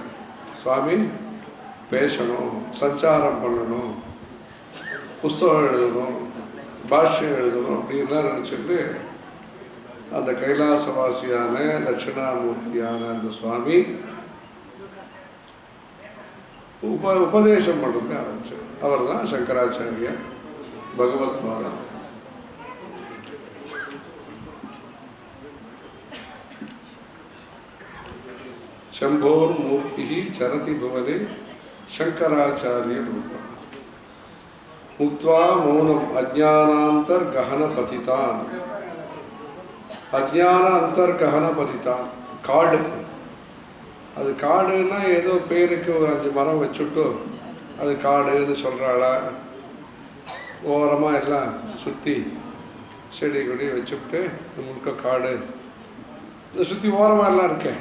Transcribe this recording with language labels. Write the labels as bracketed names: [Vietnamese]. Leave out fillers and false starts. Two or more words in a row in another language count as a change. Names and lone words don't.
[Tamil] சுவாமி பேசணும், சஞ்சாரம் பண்ணணும், புஸ்தகம் எழுதணும், பாஷ்யம் எழுதணும் அப்படின்லாம் நினச்சிட்டு அந்த கைலாசவாசியான தட்சிணாமூர்த்தியான அந்த சுவாமி உபதேசம் பண்ணுறதுக்கு ஆரம்பிச்சார். அவர் தான் சங்கராச்சாரியர் பகவத் பாதம். [Sanskrit] शंभोर मूर्ति चरति भुवने शंकराचार्य रूपम मुक्त्वा मौनम अज्ञानांतर गहन पतितान अज्ञान अंतर गहन पतितान காடு. [Tamil] அது காடுன்னா ஏதோ பேருக்கு ஒரு 5 மரம் வச்சுட்டு அது காடுன்னு சொல்கிறாளா? ஓரமாக எல்லாம் சுற்றி செடி கொடி வச்சுட்டு முழுக்க காடு சுற்றி ஓரமாக எல்லாம் இருக்கேன்.